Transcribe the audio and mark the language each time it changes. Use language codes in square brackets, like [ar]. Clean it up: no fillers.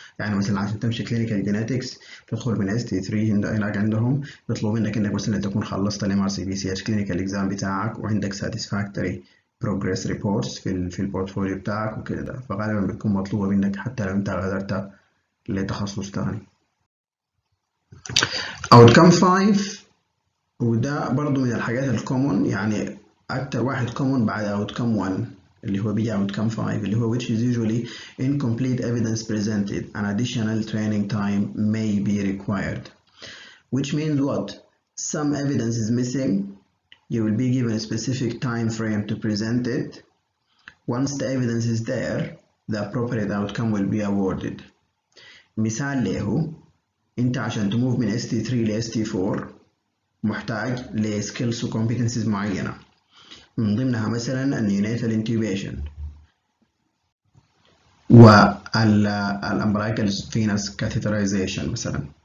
[ar] يعني مثلا عشان تمشي كلينيكال جينيتكس تدخل من اس تي 3 هناك عندهم بيطلبوا منك انك مثلا تكون خلصت الام ار سي بي سي اتش كلينيكال اكزام بتاعك وعندك ساتيسفاكتوري بروجرس ريبورتس في البورتفوليو بتاعك وكده، فغالبا بتكون مطلوبه منك حتى لو انت غادرت لتخصص تاني. outcome 5 وده برضو من الحاجات الكومون، يعني أكتر واحد كومون بعد outcome 1 اللي هو بيجي outcome 5 اللي هو [en] which is usually incomplete evidence presented an additional training time may be required, which means what? Some evidence is missing, you will be given a specific time frame to present it. Once the evidence is there, the appropriate outcome will be awarded. [ar] مثال له انت عشان تموف من ST3 ل ST4 محتاج لسكيلز وكومبتنسز معينة، من ضمنها مثلا النيونيتال انتيوبيشن والامبلايكال فينس كاثيترايزيشن مثلا.